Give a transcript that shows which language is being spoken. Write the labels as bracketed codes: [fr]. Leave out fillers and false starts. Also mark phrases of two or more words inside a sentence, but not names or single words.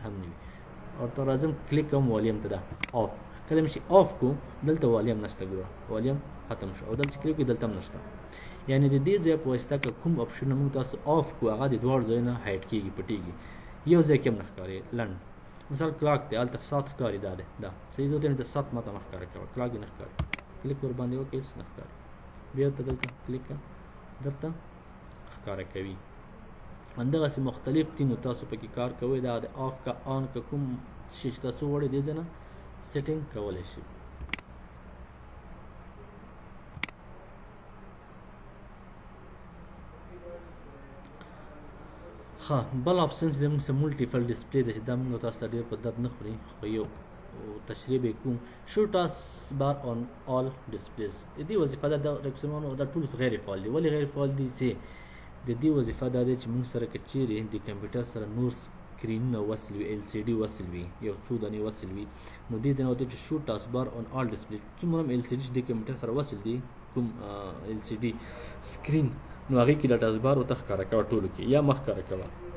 [ps] هم نه وي او ته راځم کلیک کوم والیوم ته ده آف کله مې چې آف کړو دلته والیوم نشته ګوره والیوم ختم شو او دلته چې کلیک کړو دلته هم نشته یعنې د دې ځای په واسطه که کوم آپشنونه مونږ تاسو آف کړو هغه د دواړو ځایو نه هایډ کېږي پټېږي یو ځای کې هم نه ښکاري لنډ مثال کلاک دی هلته ساعت ښکاري دا دی دا صحیح زه ورته وایم چې ساعت ماته مه ښکاره کوه کلاک دې نه ښکاري کلیک ور باندې وکړئ هېڅ نه ښکاري بیا ته دلته کلیک کړه درته ښکاره کوي همدغسې مختلف دي نو تاسو پکې کار کوئ دا د آف که آن که کوم شي چې تاسو غواړئ دې ځای نه سیټینګ کولی شئ ها بل آپشن چې موږ سره [en] multiple display [ps] دی چې دا موږ تاسو ته ډېر په درد نه خوري خو یو تشریح به کوم [en] show task bar on all displays [ps] د دې وظیفه دا رقمونو دا ټولز غیر فعال دي ولې غیر فعال دي چې د دې وظیفه دا دی چې موږ سره که چیرې د کمپیوټر سره نور سکرینونه وصل وي ایل سی ډي وصل وي یو څو دانې وصل وي نو دې ځای نه ورته چې [en] show task bar on all display [ps] څومره هم ایل سی ډي چې د کمپیوټر سره وصل دي کوم [en] LCD screen [ps] نو هغې کې دا [en] task bar [ps] ورته ښکاره کوه ټولو کې یا مه ښکاره کوه